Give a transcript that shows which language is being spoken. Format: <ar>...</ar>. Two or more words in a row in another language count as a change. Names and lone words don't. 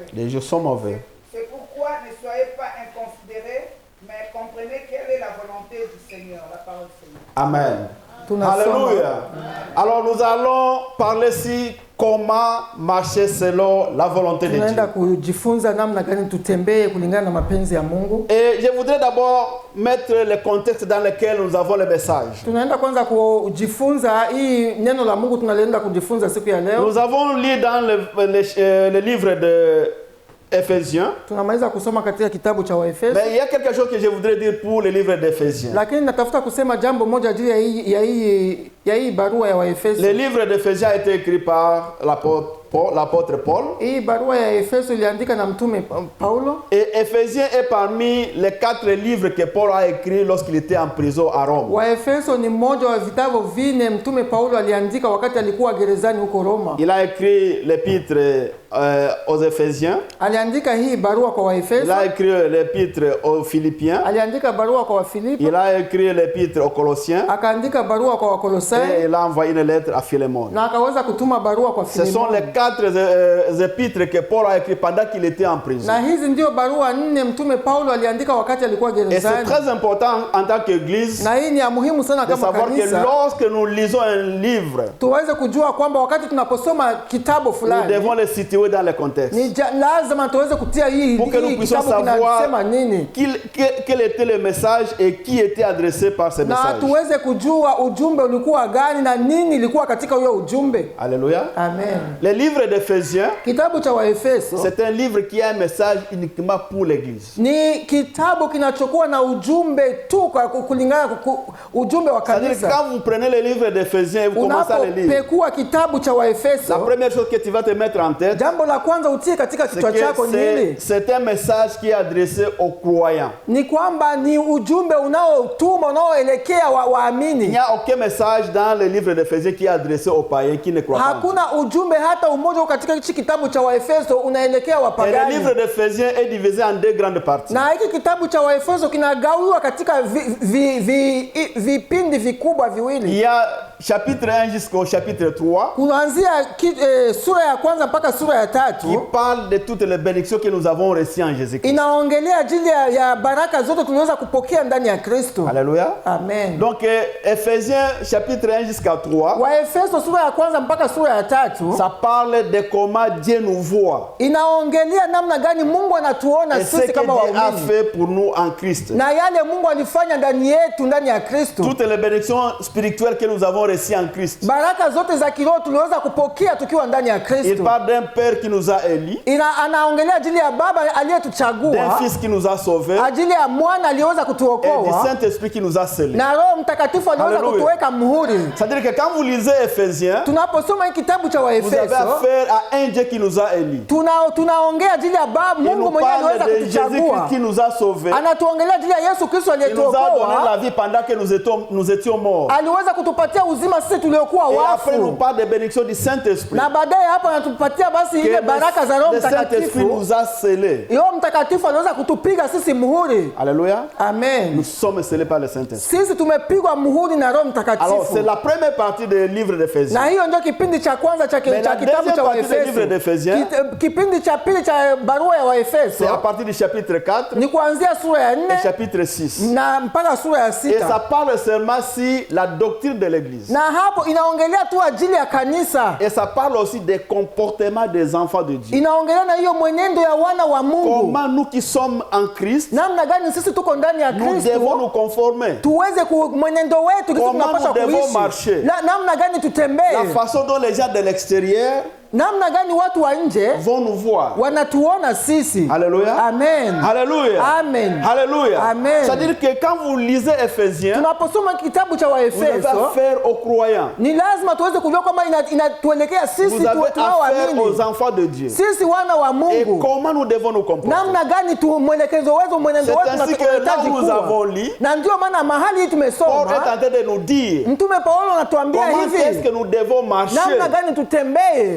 <fr>Les jours sont mauvais. C'est pourquoi ne soyez pas inconsidérés, mais comprenez quelle est la volonté du Seigneur, la parole du Seigneur. Amen.</fr> <sw>Tunasoma.</sw> <fr>Alléluia. Alors nous allons parler ici comment marcher selon la volonté de</fr> <sw>Tunaenda</sw> <fr>Dieu.</fr> <sw>kujifunza namna gani tutembee kulingana na mapenzi ya Mungu.</sw> <fr>Et je voudrais d'abord mettre le contexte dans lequel nous avons le message.</fr> <sw>Tunaenda kwanza kujifunza hii neno la Mungu tunalienda kujifunza siku ya leo.</sw> <fr>Nous avons lu dans le livre de Éphésiens.</fr> <sw>Tunamaliza kusoma katika kitabu cha Waefeso.</sw> <fr>Mais il y a quelque chose que je voudrais dire pour le livre d'Éphésiens.</fr> <sw>Lakini natafuta kusema jambo moja juu ya hii barua ya Waefeso.</sw> <fr>Le livre d'Éphésiens a été écrit par l'apôtre Paul.</fr> <sw>Hii barua ya Efeso iliandika na mtume Paulo.</sw> <fr>Et Éphésiens est parmi les 4 livres que Paul a écrits lorsqu'il était en prison à Rome.</fr> <sw>Waefeso ni mmoja wa vitabu vine mtume Paulo aliandika wakati alikuwa gerezani huko Roma.</sw> <fr>Il a écrit l'épître aux Éphésiens.</fr> <sw>Aliandika hii barua kwa</sw> <fr>Il</fr> <sw>Waefeso.</sw> <fr>a écrit l'épître aux Philippiens.</fr> <sw>Aliandika barua kwa Wafilipi.</sw> <fr>Il a écrit l'épître aux Colossiens.</fr> <sw>Akaandika barua kwa</sw> <fr>Et</fr> <sw>Wakolosai</sw> <fr>il a envoyé une lettre à Philémon.</fr> <sw>na akaweza kutuma barua kwa</sw> <fr>Ce sont</fr> <sw>Filemoni.</sw> <fr>les 4 épîtres que Paul a écrits pendant qu'il était en prison.</fr> <sw>Na hizi ndio barua 4 mtume Paulo aliandika wakati alikuwa</sw> <fr>Et c'est</fr> <sw>gerezani.</sw> <fr>très important en tant qu'église</fr> <sw>Na hii ni ya muhimu sana</sw> <fr>de</fr> <sw>kama</sw> <fr>savoir que</fr> <sw>kanisa.</sw> <fr>lorsque nous lisons un livre,</fr> <sw>Tuweze kujua kwamba wakati tunaposoma kitabu</sw> <fr>nous</fr> <sw>fulani</sw> <fr>devons le situer dans le contexte.</fr> <sw>ni lazima tuweze kutia hii</sw> <fr>Pour que nous puissions</fr> <sw>kitabu</sw> <fr>savoir</fr> <sw>kinasema nini.</sw> <fr>quel était le message et qui était adressé par ce</fr> <sw>Na</sw> <fr>message.</fr> <sw>tuweze kujua ujumbe ulikuwa gani na nini ilikuwa katika huyo ujumbe.</sw> <fr>Alléluia. Amen. Le livre d'Éphésiens,</fr> <sw>Kitabu cha Waefeso</sw> <fr>c'est un livre qui a un message uniquement pour l'église.</fr> <sw>ni kitabu kinachokuwa na ujumbe tu kwa kulingana ujumbe wa</sw> <fr>C'est-à-dire que</fr> <sw>kanisa.</sw> <fr>quand vous prenez le livre d'Éphésiens et vous commencez à le lire,</fr> <sw>Unapopekua kitabu cha</sw> <fr>la</fr> <sw>Waefeso,</sw> <fr>première chose que tu vas te mettre en tête,</fr> <sw>jambo la kwanza utie katika</sw> <fr>c'est</fr> <sw>kichwa chako</sw> <fr>que</fr> <sw>ni hili,</sw> <fr>c'est un message qui est adressé aux croyants.</fr> <sw>ni kwamba ni ujumbe unaotuma unaoelekea</sw> <fr>Il</fr> <sw>waamini.</sw> <fr>n'y a aucun message dans le livre d'Éphésiens qui est adressé aux païens qui ne croient pas en Dieu.</fr> <sw>Hakuna ujumbe hata umoja katika hichi kitabu cha Waefeso unaelekea</sw> <fr>Et le</fr> <sw>wapagani.</sw> <fr>livre d'Éphésiens est divisé en deux grandes parties.</fr> <sw>Na hiki kitabu cha Waefeso kinagawiwa katika vipindi vikubwa</sw> <fr>Il</fr> <sw>viwili.</sw> <fr>y a chapitre 1 jusqu'au chapitre 3</fr> <sw>Kuanzia sura ya kwanza mpaka sura ya</sw> <fr>qui</fr> <sw>3</sw> <fr>parle de toutes les bénédictions que nous avons reçues en Jésus-Christ.</fr> <sw>inaongelea ajili ya baraka zote tunaweza kupokea ndani ya Kristo.</sw> <fr>Alléluia. Amen. Donc Éphésiens chapitre 1 jusqu'à 3,</fr> <sw>Waefeso sura ya kwanza mpaka sura ya 3</sw> <fr>ça parle de comment Dieu nous voit</fr> <sw>inaongelea namna gani Mungu anatuona</sw> <fr>et ce</fr> <sw>sisi</sw> <fr>que</fr> <sw>kama</sw> <fr>Dieu a</fr> <sw>waumini</sw> <fr>fait pour nous en Christ.</fr> <sw>na yale Mungu alifanya ndani yetu ndani ya Kristo.</sw> <fr>Toutes les bénédictions spirituelles que nous avons reçues en Christ.</fr> <sw>Baraka zote za kiroho tuliweza kupokea tukiwa ndani ya</sw> <fr>Il</fr> <sw>Kristo.</sw> <fr>parle d'un Père qui nous a élis,</fr> <sw>Anaongelea ajili ya baba</sw> <fr>d'un</fr> <sw>aliyetuchagua,</sw> <fr>Fils qui nous a sauvés</fr> <sw>ajili ya mwana aliyeweza</sw> <fr>et du</fr> <sw>kutuokoa,</sw> <fr>Saint-Esprit qui nous a scellés.</fr> <sw>na Roho Mtakatifu aliweza</sw> <fr>Hallelujah.</fr> <sw>kutuweka muhuri.</sw> <fr>C'est-à-dire que quand vous lisez Éphésiens,</fr> <sw>Tunaposoma hii kitabu cha</sw> <fr>vous avez</fr> <sw>Waefeso,</sw> <fr>affaire à un Dieu qui nous a élis.</fr> <sw>tunaongea ajili ya baba</sw> <fr>Il</fr> <sw>Mungu</sw> <fr>nous</fr> <sw>mwenyewe aliweza</sw> <fr>parle de Jésus-Christ</fr> <sw>kutuchagua.</sw> <fr>qui nous a sauvés.</fr> <sw>Anatuongelea ajili ya Yesu Kristo</sw> <fr>Il nous a donné</fr> <sw>aliyetuokoa,</sw> <fr>la vie pendant que nous étions morts.</fr> <sw>aliweza kutupatia uzima sisi tuliokuwa</sw> <fr>Et après, il nous</fr> <sw>wafu,</sw> <fr>parle des bénédictions du Saint-Esprit.</fr> <sw>na baadaye hapo anatupatia basi</sw> <fr>Que</fr> <sw>ile baraka za Roho</sw> <fr>le Saint-Esprit</fr> <sw>Mtakatifu.</sw> <fr>nous a scellés.</fr> <sw>Roho Mtakatifu aliweza kutupiga sisi muhuri.</sw> <fr>Alléluia. Amen. Nous sommes scellés par le Saint-Esprit.</fr> <sw>Sisi tumepigwa muhuri na Roho</sw> <fr>Alors,</fr> <sw>Mtakatifu.</sw> <fr>c'est la première partie du livre d'Éphésiens.</fr> <sw>Na hiyo ndio kipindi cha kwanza cha</sw> <fr>Mais la</fr> <sw>kitabu</sw> <fr>deuxième</fr> <sw>cha</sw> <fr>partie du livre d'Éphésiens,</fr> <sw>Kipindi cha pili cha barua ya</sw> <fr>c'est à</fr> <sw>Waefeso</sw> <fr>partir du chapitre 4</fr> <sw>ni kuanzia sura ya</sw> <fr>et</fr> <sw>4</sw> <fr>chapitre 6.</fr> <sw>na mpaka sura ya</sw> <fr>Et ça</fr> <sw>6.</sw> <fr>parle seulement sur la doctrine de l'Église.</fr> <sw>Na hapo inaongelea tu ajili ya kanisa.</sw> <fr>Et ça parle aussi des comportements des enfants de Dieu.</fr> <sw>Inaongelea na hiyo mwenendo ya wana wa Mungu.</sw> <fr>Comment nous qui sommes en Christ,</fr> <sw>Namna gani sisi tuko ndani ya</sw> <fr>nous devons</fr> <sw>Kristo</sw> <fr>nous conformer.</fr> <sw>tuweze mwenendo wetu sisi</sw> <fr>Comment</fr> <sw>tunapaswa</sw> <fr>nous devons</fr> <sw>kuishi.</sw> <fr>marcher.</fr> <sw>Namna gani tutembee.</sw> <fr>La façon dont les gens de l'extérieur</fr> <sw>Namna gani watu wa nje</sw> <fr>vont nous voir.</fr> <sw>wanatuona sisi.</sw> <fr>Alléluia. Amen. Alléluia. Amen. Alléluia. Amen. C'est-à-dire que quand vous lisez Éphésiens,</fr> <sw>Tunaposoma kitabu cha</sw> <fr>vous avez</fr> <sw>Waefeso</sw> <fr>affaire aux croyants.</fr> <sw>ni lazima tuweze kujua kwamba inatuelekea sisi</sw> <fr>Vous avez affaire</fr> <sw>tunaoamini,</sw> <fr>aux enfants de Dieu.</fr> <sw>sisi wana wa</sw> <fr>Et</fr> <sw>Mungu.</sw> <fr>comment nous devons nous comporter.</fr> <sw>Namna gani mwelekezo wetu, mwenendo</sw> <fr>C'est</fr> <sw>wetu</sw> <fr>ainsi que là</fr> <sw>tunahitaji</sw> <fr>où nous avons</fr> <sw>kuwa.</sw> <fr>lu,</fr> <sw>Na ndio maana mahali hii</sw> <fr>Paul est</fr> <sw>tumesoma</sw> <fr>en train de nous dire</fr> <sw>Mtume Paulo anatuambia</sw> <fr>comment est-ce que</fr> <sw>hivi,</sw> <fr>nous devons marcher</fr> <sw>namna gani tutembee</sw>